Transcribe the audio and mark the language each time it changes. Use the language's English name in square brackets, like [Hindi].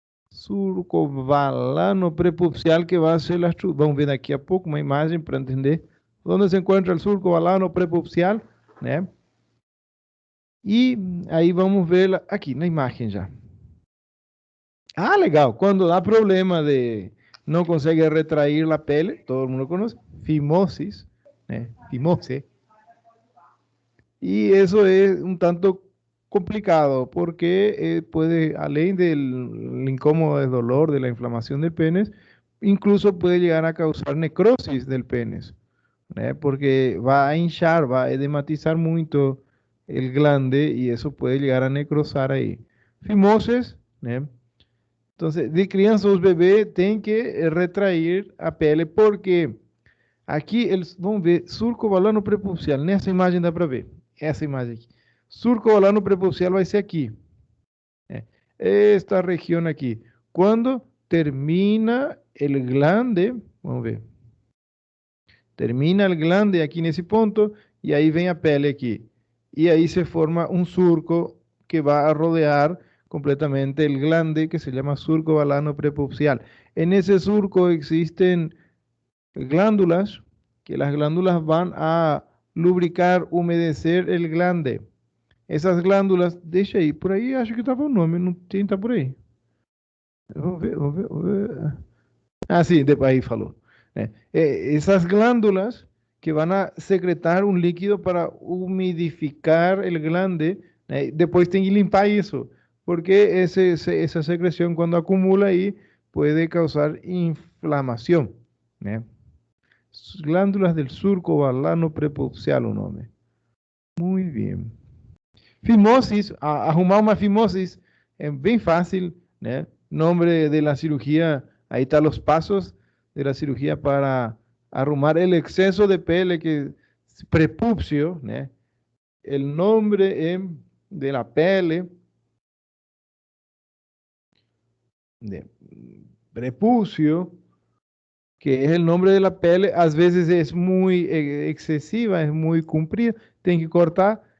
[Portuguese] Surco balano prepupcial [Spanish] que va a ser [Portuguese] vamos ver daqui a pouco uma imagem para entender onde se encontra el surco balano prepupcial, né? E aí vamos ver aqui na imagem já. Ah, legal. Quando dá problema de não consegue retrair a pele, todo mundo conhece, fimosis, né? Fimose. [Spanish] Y eso es un tanto complicado porque puede, além del incómodo dolor de la inflamación del pene, incluso puede llegar a causar necrosis del pene, porque va a hinchar, va a edematizar mucho el glande y eso puede llegar a necrosar ahí. Fimosis, ¿eh? [Portuguese] Entonces, de criança, os bebês têm que retrair a pele porque Aqui, eles vão ver surco balano prepulsial. Nessa imagem dá para ver. Essa imagem aqui. Surco balano prepulsial vai ser aqui. É. Esta região aqui. Quando termina o glande, vamos ver. Termina o glande aqui nesse ponto e aí vem a pele aqui. E aí se forma um surco que vai a rodear completamente [Spanish] el glande que se llama [Portuguese] surco balano prepupcial. [Spanish] En ese surco existen glándulas, que las glándulas van a lubricar, humedecer el glande. [Portuguese] Essas glândulas, deixa aí, por aí acho que estava o nome, não tem, tá por aí. Vamos ver, vamos ver, vamos ver. Ah, sim, aí falou. Essas glândulas [Spanish] que van a secretar [Portuguese] um líquido para humidificar el glande, depois tem que limpar isso, porque essa secreção, quando acumula aí, pode causar inflamação, né? Glândulas del surco balano prepulsial, o nome. Muito bem. Fimosis, arrumar uma fimosis é bem fácil, né? [Spanish] Nombre de la cirugía, ahí están los pasos de la cirugía para arrumar el exceso de pele que es prepúcio, né? El nombre de la pele de prepucio, que es el nombre de la pele, a veces es muy excesiva, es muy comprida, tienen que cortar.